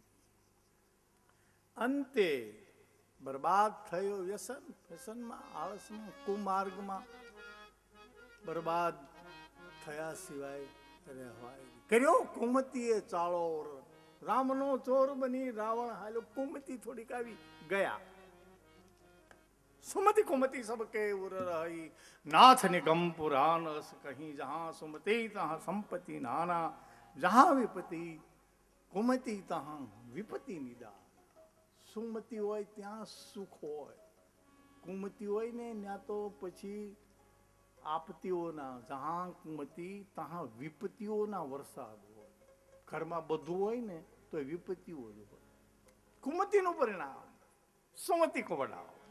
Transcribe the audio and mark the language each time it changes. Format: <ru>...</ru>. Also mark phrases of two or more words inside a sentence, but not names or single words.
<gu>અંતે બરબાદ થયો વ્યસન, વ્યસનમાં, આળસમાં, કુમાર્ગમાં બરબાદ થયા સિવાય રહેવાય. કર્યો કુમતીએ ચાળો, રામનો ચોર બની રાવણ હાલ્યો. કુમતી થોડીક આવી ગયા.</gu> <awa>सुमति कुमति सबके उर रही, नाथ निगम पुराण अस कहीं. जहाँ सुमति तहाँ संपत्ति नाना, जहाँ विपति कुमति तहाँ विपति निदा.</awa> <gu>સુમતિ હોય ત્યાં સુખ હોય, કુમતિ હોય ને ત્યાં તો પછી આપત્તિઓના.</gu> <awa>जहाँ कुमति तहाँ</awa> <gu>વિપત્તિઓના વરસાદ હોય. ઘરમાં બધું હોય ને તો વિપત્તિઓ જ હોય. કુમતિનું પરિણામ સુમતિ કો બનાવ.</gu>